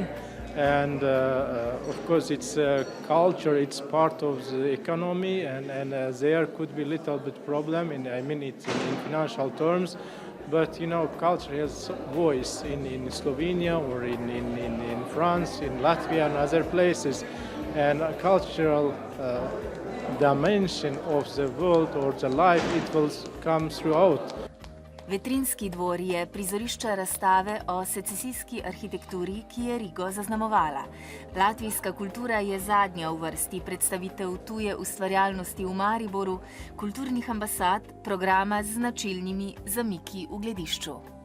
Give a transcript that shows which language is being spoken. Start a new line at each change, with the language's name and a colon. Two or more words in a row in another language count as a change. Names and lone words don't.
English: And of course it's culture, it's part of the economy and there could be a little bit problem, it's in financial terms, but you know, culture has voice in Slovenia or in France, in Latvia and other places, and a cultural dimension of the world or the life, it will come throughout.
Slovenian: Vetrinski dvor je prizorišče razstave o secesijski arhitekturi, ki je Rigo zaznamovala. Latvijska kultura je zadnja v vrsti predstavitev tuje ustvarjalnosti v Mariboru, kulturnih ambasad, programa z značilnimi zamiki v gledišču.